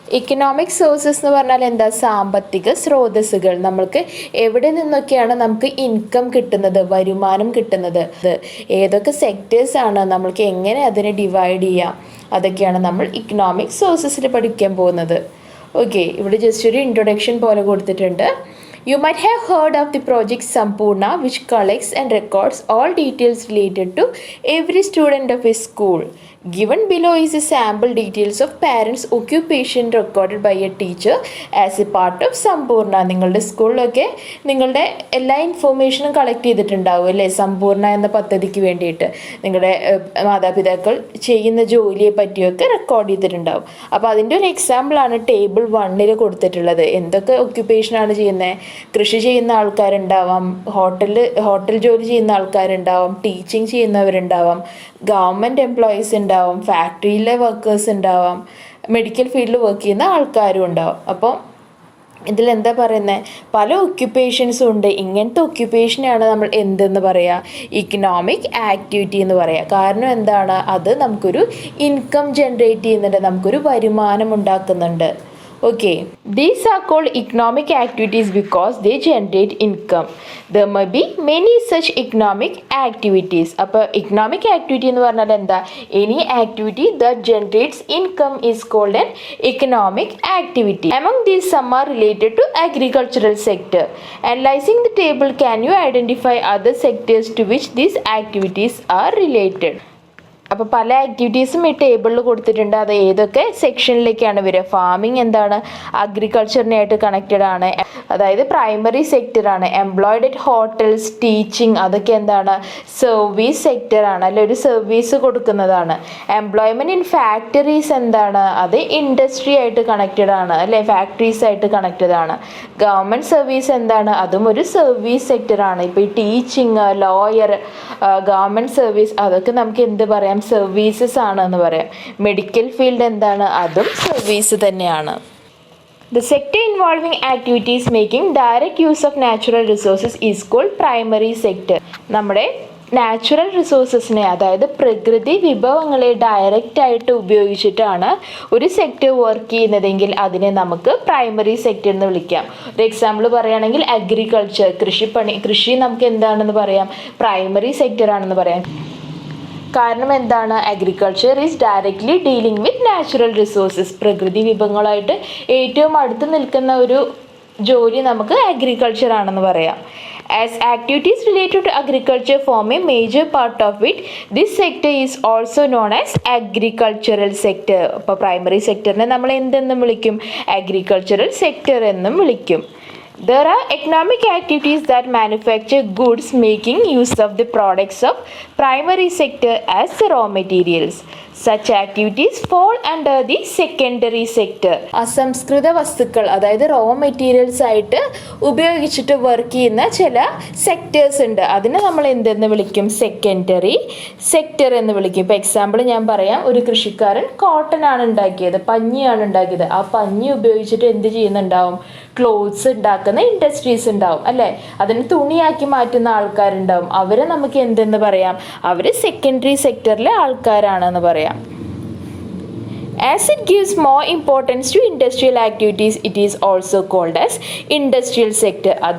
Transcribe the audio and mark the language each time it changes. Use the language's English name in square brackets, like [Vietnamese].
[Malayalam] Economic sources എന്ന് പറഞ്ഞാൽ എന്താ? സാമ്പത്തിക സ്രോതസ്സുകൾ. നമ്മൾക്ക് എവിടെ നിന്നൊക്കെയാണ് നമുക്ക് ഇൻകം കിട്ടുന്നത്, വരുമാനം കിട്ടുന്നത്, ഏതൊക്കെ സെക്ടേഴ്സാണ്, നമ്മൾക്ക് എങ്ങനെ അതിനെ ഡിവൈഡ് ചെയ്യാം, അതൊക്കെയാണ് നമ്മൾ ഇക്കണോമിക് സോഴ്സസിൽ പഠിക്കാൻ പോകുന്നത്. ഓക്കെ, ഇവിടെ ജസ്റ്റ് ഒരു ഇൻട്രൊഡക്ഷൻ പോലെ കൊടുത്തിട്ടുണ്ട്. [English] You might have heard of the project Sampurna, which collects and records all details related to every student of a school. Given below is a sample details of parents' occupation recorded by a teacher as a part of Sampurna. [Malayalam] നിങ്ങളുടെ സ്കൂളിലൊക്കെ നിങ്ങളുടെ എല്ലാ ഇൻഫോർമേഷനും collect ചെയ്തിട്ടുണ്ടാവും അല്ലേ, സമ്പൂർണ്ണ എന്ന പദ്ധതിക്ക് വേണ്ടിയിട്ട്. നിങ്ങളുടെ മാതാപിതാക്കൾ ചെയ്യുന്ന ജോലിയെ പറ്റിയൊക്കെ റെക്കോർഡ് ചെയ്തിട്ടുണ്ടാവും. അപ്പോൾ അതിൻ്റെ ഒരു എക്സാമ്പിളാണ് ടേബിൾ 1 കൊടുത്തിട്ടുള്ളത്. എന്തൊക്കെ ഒക്യുപ്പേഷനാണ് ചെയ്യുന്നത്? കൃഷി ചെയ്യുന്ന ആൾക്കാരുണ്ടാവാം, ഹോട്ടൽ ജോലി ചെയ്യുന്ന ആൾക്കാരുണ്ടാവാം, ടീച്ചിങ് ചെയ്യുന്നവരുണ്ടാവാം, ഗവൺമെൻറ് എംപ്ലോയീസ് ഉണ്ടാവും, ഫാക്ടറിയിലെ വർക്കേഴ്സ് ഉണ്ടാവാം, മെഡിക്കൽ ഫീൽഡിൽ വർക്ക് ചെയ്യുന്ന ആൾക്കാരും ഉണ്ടാവും. അപ്പോൾ ഇതിലെന്താ പറയുന്നത്? പല ഒക്യുപ്പേഷൻസും ഉണ്ട്. ഇങ്ങനത്തെ ഒക്യുപ്പേഷനാണ് നമ്മൾ എന്തെന്ന് പറയുക? ഇക്കണോമിക് ആക്ടിവിറ്റി എന്ന് പറയുക. കാരണം എന്താണ്? അത് നമുക്കൊരു ഇൻകം ജനറേറ്റ് ചെയ്യുന്നുണ്ട്, നമുക്കൊരു വരുമാനം ഉണ്ടാക്കുന്നുണ്ട്. [English] Okay, these are called economic activities because they generate income. There may be many such economic activities. [Malayalam] അപ്പോൾ economic activity എന്ന് പറഞ്ഞാൽ എന്താ? [English] Any activity that generates income is called an economic activity. Among these, some are related to agricultural sector. Analyzing the table, can you identify other sectors to which these activities are related? [Malayalam] അപ്പോൾ പല ആക്ടിവിറ്റീസും ഈ ടേബിളിൽ കൊടുത്തിട്ടുണ്ട്. അത് ഏതൊക്കെ സെക്ഷനിലേക്കാണ് വരിക? Farming എന്താണ്? അഗ്രികൾച്ചറിനായിട്ട് കണക്റ്റഡ് ആണ്, അതായത് primary സെക്ടറാണ്. Employed at hotels, teaching, അതൊക്കെ എന്താണ്? സർവീസ് സെക്ടറാണ് അല്ലെ, ഒരു സർവീസ് കൊടുക്കുന്നതാണ്. എംപ്ലോയ്മെൻറ്റ് ഇൻ ഫാക്ടറീസ് എന്താണ്? അത് ഇൻഡസ്ട്രി ആയിട്ട് കണക്റ്റഡ് ആണ് അല്ലെ, ഫാക്ടറീസ് ആയിട്ട് കണക്റ്റഡ് ആണ്. ഗവൺമെൻറ് സർവീസ് എന്താണ്? അതും ഒരു സർവീസ് സെക്ടറാണ്. ഇപ്പോൾ ഈ ടീച്ചിങ്, ലോയർ, ഗവൺമെൻറ് സർവീസ്, അതൊക്കെ നമുക്ക് എന്ത് പറയാം? സർവീസസ് ആണെന്ന് പറയാം. മെഡിക്കൽ ഫീൽഡ് എന്താണ്? അതും സർവീസ് തന്നെയാണ്. The sector involving activities making direct use of natural resources is called primary sector. നമ്മുടെ നാച്ചുറൽ റിസോഴ്സസിനെ, അതായത് പ്രകൃതി വിഭവങ്ങളെ ഡയറക്റ്റ് ആയിട്ട് ഉപയോഗിച്ചിട്ടാണ് ഒരു സെക്ടർ വർക്ക് ചെയ്യുന്നതെങ്കിൽ അതിനെ നമുക്ക് പ്രൈമറി സെക്ടർ എന്ന് വിളിക്കാം. ഒരു എക്സാമ്പിൾ പറയുകയാണെങ്കിൽ അഗ്രികൾച്ചർ, കൃഷി നമുക്ക് എന്താണെന്ന് പറയാം? പ്രൈമറി സെക്ടർ ആണെന്ന് പറയാം. കാരണം എന്താണ്? [English] Agriculture is directly dealing with natural resources. [Malayalam] പ്രകൃതി വിഭവങ്ങളായിട്ട് ഏറ്റവും അടുത്ത് നിൽക്കുന്ന ഒരു ജോലി നമുക്ക് അഗ്രികൾച്ചർ ആണെന്ന് പറയാം. [English] As activities related to agriculture form a major part of it, this sector is also known as agricultural sector. [Malayalam] അപ്പോൾ പ്രൈമറി സെക്ടറിനെ നമ്മൾ എന്തെന്നും വിളിക്കും? അഗ്രികൾച്ചറൽ സെക്ടർ എന്നും വിളിക്കും. [English] There are economic activities that manufacture goods making use of the products of primary sector as raw materials. Such activities fall under the secondary sector. [Malayalam] അസംസ്കൃത വസ്തുക്കൾ, അതായത് raw materials ആയിട്ട് ഉപയോഗിച്ചിട്ട് വർക്ക് ചെയ്യുന്ന ചില സെക്ടേഴ്സ് ഉണ്ട്. അതിനെ നമ്മൾ എന്തെന്ന് വിളിക്കും? സെക്കൻഡറി സെക്ടർ എന്ന് വിളിക്കും. ഇപ്പോൾ എക്സാമ്പിൾ ഞാൻ പറയാം. ഒരു കൃഷിക്കാരൻ കോട്ടൺ ആണ് ഉണ്ടാക്കിയത്, പഞ്ഞിയാണ് ഉണ്ടാക്കിയത്. ആ പഞ്ഞി ഉപയോഗിച്ചിട്ട് എന്ത് ചെയ്യുന്നുണ്ടാവും? ക്ലോത്ത്സ് ഉണ്ടാക്കുന്ന ഇൻഡസ്ട്രീസ് ഉണ്ടാവും അല്ലേ, അതിന് തുണിയാക്കി മാറ്റുന്ന ആൾക്കാരുണ്ടാവും. അവരെ നമുക്ക് എന്തെന്ന് പറയാം? അവർ സെക്കൻഡറി സെക്ടറിലെ ആൾക്കാരാണെന്ന് പറയാം. [English] As it gives more importance to industrial activities, it is also called as industrial sector.